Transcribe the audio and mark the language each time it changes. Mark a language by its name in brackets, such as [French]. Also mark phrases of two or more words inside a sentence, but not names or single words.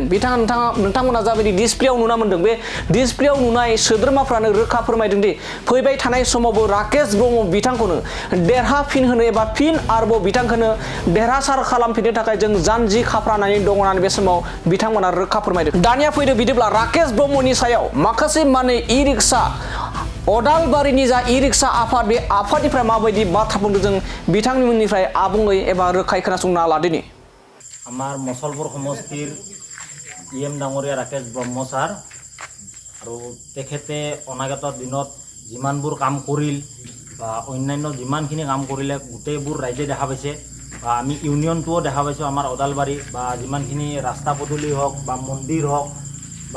[Bodo] नोंथांमोना जाबायदि डिसप्लेआव नुना मोनदों बे डिसप्लेआव नुनाय सोद्रोमाफ्रानो रोखा फोरमायदों दि फैबाय थानाय समावबो राकेश ब्रह्म बिथांखौनो देरहाफिनहोनो एबा फिन आरोबाव बिथांखौनो देरहासार खालामफिननो थाखाय जों जानजि खाफ्रानानै दङ होननानै बे समाव बिथांमोना रोखा फोरमायदों। दानिया फैदो बिदिब्ला राकेश ब्रह्मनि सायाव माखासे माने इ-रिक्सा अदालबारिनि जा इ-रिक्सा आफाद बे आफादनिफ्राय माबायदि बाथ्रा बुंदों जों बिथांमोननिफ्राय आबुङै एबा रोखायै खोनासंना लादिनि। [Assamese] আমাৰ মছলপুৰ সমষ্টিৰ ইএম ডাঙৰীয়া ৰাকেশ ব্ৰহ্ম ছাৰ আৰু তেখেতে অনাগত দিনত যিমানবোৰ কাম কৰিল বা অন্যান্য যিমানখিনি কাম কৰিলে গোটেইবোৰ ৰাইজে দেখা পাইছে বা আমি ইউনিয়নটোও দেখা পাইছোঁ আমাৰ ওদালবাৰী বা যিমানখিনি ৰাস্তা পদূলি হওক বা মন্দিৰ হওক বা